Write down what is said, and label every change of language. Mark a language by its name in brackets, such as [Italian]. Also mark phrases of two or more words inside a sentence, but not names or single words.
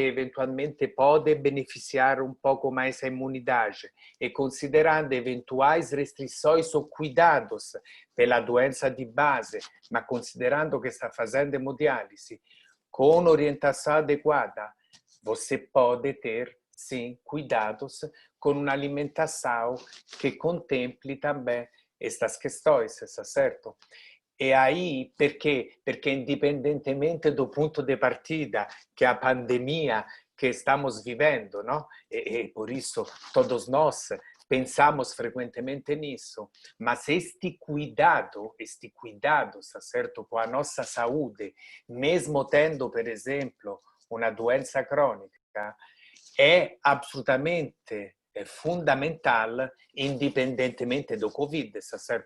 [Portuguese] eventualmente podem beneficiar um pouco mais a imunidade e considerando eventuais restrições ou cuidados pela doença de base, mas considerando que está fazendo hemodiálise, com orientação adequada, você pode ter, sim, cuidados com uma alimentação que contemple também estas questões, está certo? E aí, [Italian] perché? Perché indipendentemente [Portuguese] do ponto [Italian] di partita, che [Portuguese] a pandemia que estamos vivendo, não? E por isso todos nós pensamos frequentemente nisso, mas este cuidado, tá certo, com a nossa saúde, mesmo tendo, por exemplo, uma doença crônica, é absolutamente fundamental, indipendentemente do Covid, tá certo?